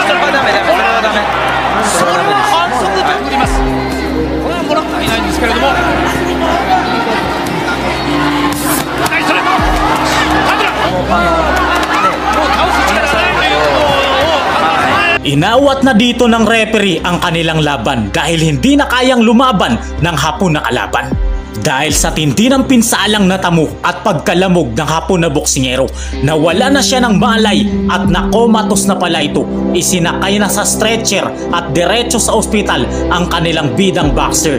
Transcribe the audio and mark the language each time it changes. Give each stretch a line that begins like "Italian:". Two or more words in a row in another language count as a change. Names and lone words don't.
Japanese: それはダメそれはダメそれは反則とくります。これはもらってはいないんですけれども。ナイスストレート。田村。もう倒す力がないということを。
Filipino: Inawat na dito ng referee ang kanilang laban dahil hindi na kayang lumaban ng Hapon na kalaban. Dahil sa tindi ng pinsalang natamo at pagkalamog ng Hapon na boksingero, nawala na siya ng malay at nakomatos na pala ito. Isinakay na sa stretcher at diretso sa ospital ang kanilang bidang boxer.